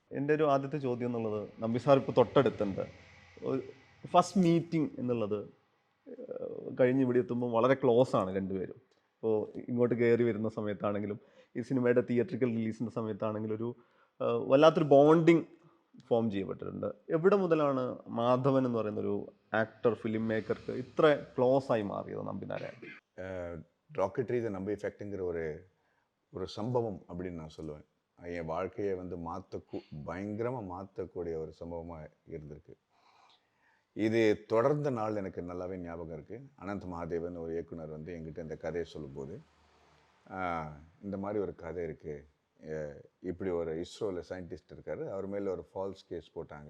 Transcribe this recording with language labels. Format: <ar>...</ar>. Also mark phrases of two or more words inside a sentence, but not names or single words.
<ml>എൻ്റെ ഒരു ആദ്യത്തെ ചോദ്യം എന്നുള്ളത്, നമ്പി സാർ ഇപ്പോൾ തൊട്ടടുത്തുണ്ട്.</ml> <en>first meeting</en> <ml>എന്നുള്ളത് കഴിഞ്ഞ് ഇവിടെ എത്തുമ്പോൾ വളരെ ക്ലോസ് ആണ് രണ്ടുപേരും. ഇപ്പോൾ ഇങ്ങോട്ട് കയറി വരുന്ന സമയത്താണെങ്കിലും ഈ സിനിമയുടെ</ml> <en>theatrical release</en> <ml>സമയത്താണെങ്കിലും ഒരു വല്ലാത്തൊരു</ml> <en>bonding form</en> <ml>ചെയ്യപ്പെട്ടിട്ടുണ്ട്. എവിടെ മുതലാണ് മാധവൻ എന്ന് പറയുന്നൊരു ആക്ടർ,</ml> <en>film maker</en> <ml>ഇത്ര ക്ലോസ് ആയി മാറിയത് നമ്പി നാരായണൻ?</ml> <ta>ராக்கெட்ரி த நம்பி எஃபெக்ட்டுங்கிற ஒரு சம்பவம் அப்படின்னு நான் சொல்லுவேன். என் வாழ்க்கையை வந்து பயங்கரமாக மாற்றக்கூடிய ஒரு சம்பவமாக இருந்திருக்கு. இது தொடர்ந்த நாள் எனக்கு நல்லாவே ஞாபகம் இருக்குது. அனந்த் மகாதேவன் ஒரு இயக்குனர் வந்து எங்கிட்ட இந்த கதையை சொல்லும்போது, இந்த மாதிரி ஒரு கதை இருக்குது, இப்படி ஒரு இஸ்ரோவில் சயின்டிஸ்ட் இருக்கார், அவர் மேலே ஒரு</ta> <en>false case</en> <ta>போட்டாங்க.</ta>